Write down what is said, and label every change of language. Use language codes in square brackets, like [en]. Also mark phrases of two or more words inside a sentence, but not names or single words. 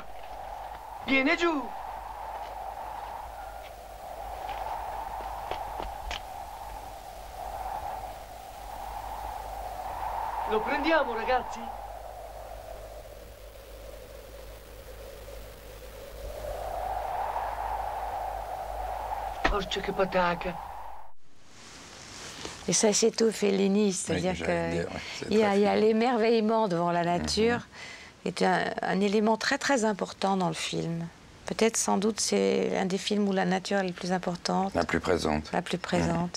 [it] Viene giù! Lo prendiamo, ragazzi? Porca che pataca! [fr] Et ça, c'est tout Fellini, c'est-à-dire qu'il y a l'émerveillement devant la nature, est un élément très très important dans le film. Peut-être, sans doute, c'est un des films où la nature est la plus importante. La plus présente. La plus présente.